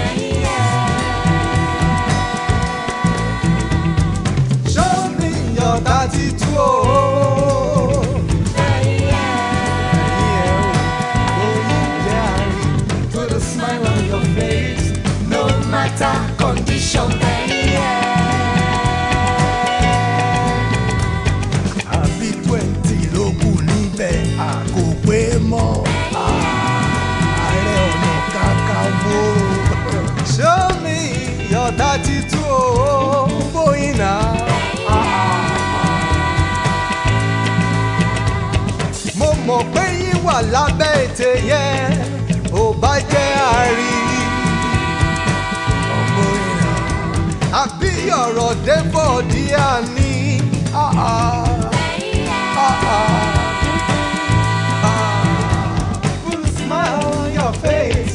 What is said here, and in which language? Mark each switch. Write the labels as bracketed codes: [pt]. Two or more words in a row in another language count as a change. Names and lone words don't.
[en] Show me your 32 oh. Put a smile on your face, no matter condition. [yo] Àbí 20 ló kù níbẹ̀, a kò pé mọ́. Ààrẹ Ọ̀nà Kakanfò. [en] Show me your 32 oh, Bóyìnà. [yo] Mo mọ̀ pé yín wà lábẹ́ ètè yẹn, ò bá jẹ́ àárí. Bóyìnà. Àbí ọ̀rọ̀ débọ̀ díà ní. [en] Put a smile on your face,